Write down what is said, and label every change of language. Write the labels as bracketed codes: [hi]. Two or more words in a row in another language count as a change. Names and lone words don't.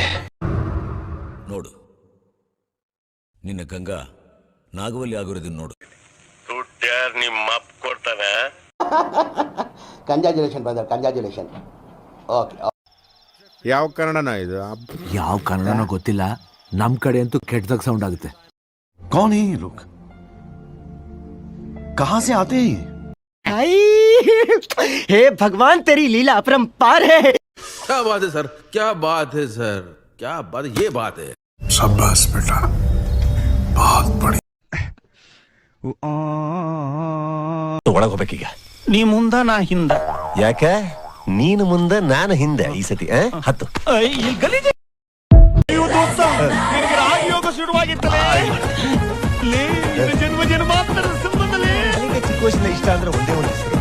[kn] ನೋಡು, ನಿನ್ನ ಗಂಗಾ ನಾಗವಲ್ಲಿ ಆಗಿರೋದನ್ನ ನೋಡು. ದುಡ್ಡ್ಯಾರ್ ನಿಮ್ಮ ಅಪ್ಪ ಕೊಡ್ತಾನೆ. [en] Congratulation brother, congratulation. [kn] ಓಕೆ. ಯಾವ ಕನ್ನಡನ ಇದು? ಯಾವ ಕನ್ನಡನೋ ಗೊತ್ತಿಲ್ಲ, ನಮ್ ಕಡೆ ಅಂತೂ ಕೆಟ್ಟದಾಗ ಸೌಂಡ್ ಆಗುತ್ತೆ. [hi] कौन है ये लोग? कहां से आते हैं? हे भगवान, तेरी लीला अपरंपार है. क्या बात है सर, क्या बात है सर, क्या बात है, ये बात है. शाबाश बेटा, बहुत बढ़िया. [kn] ಒಳಗೆ ಹೋಗ್ಬೇಕೀಗ. ನೀ ಮುಂದ ನಾ ಹಿಂದ. ಯಾಕೆ? ನೀನು ಮುಂದೆ ನಾನು ಹಿಂದೆ. ಈ ಸತಿ ಹತ್ತು. ಚಿಕ್ಕ ವಯಸ್ಸಿನ ಇಷ್ಟ ಅಂದ್ರೆ ಒಂದೇ ಒಂದು ಹೆಸರು.